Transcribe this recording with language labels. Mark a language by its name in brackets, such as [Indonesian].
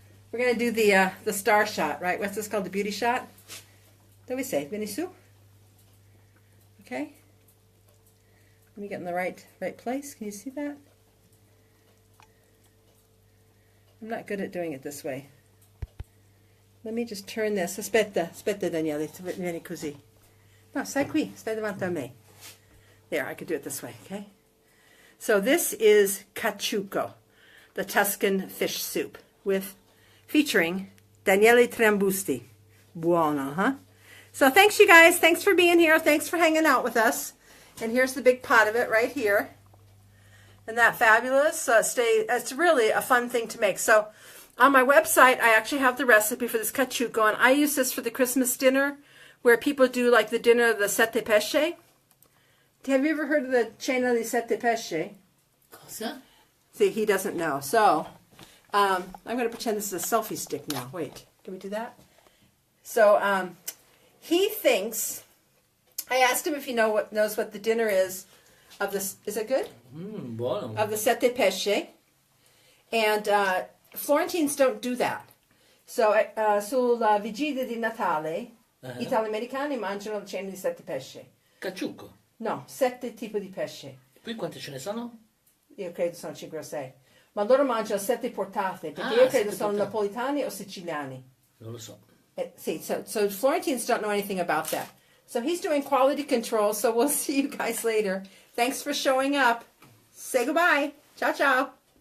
[English] We're going to do the star shot, right? What's this called, the beauty shot? [Italian] Dove sei? Vieni su? [English] Okay. Let me get in the right place. Can you see that? I'm not good at doing it this way. Let me just turn this. [Italian] Aspetta, Daniele, vieni così. No, stai qui, stai davanti a me. [English] There, I could do it this way, okay? So this is Cacciucco, the Tuscan fish soup, featuring Daniele Trambusti. Buono, huh? So thanks, you guys. Thanks for being here. Thanks for hanging out with us. And here's the big pot of it right here. Isn't that fabulous? It's really a fun thing to make. So on my website, I actually have the recipe for this Cacciucco, and I use this for the Christmas dinner, where people do like the dinner of the sette pesce. Have you ever heard of the cena di sette pesce? [Italian] Cosa? [English] See, he doesn't know. So I'm going to pretend this is a selfie stick now. Wait, can we do that? So he thinks, I asked him if he knows what the dinner is of this. Is it good? [Italian] Buono. [English] Of the sette pesce. And Florentines don't do that. [Italian] So sulla vigilia di Natale, Italo-americani mangiano la cena di sette pesce. Cacciucco. No, 7 tipi di pesce. Qui quante ce ne sono? Io credo sono 5 o 6. Ma loro mangiano 7 portate, perché io credo sono napolitani o siciliani. Non lo so. [English] See, so Florentines don't know anything about that. So he's doing quality control, so we'll see you guys later. Thanks for showing up. Say goodbye. [Italian] Ciao, ciao.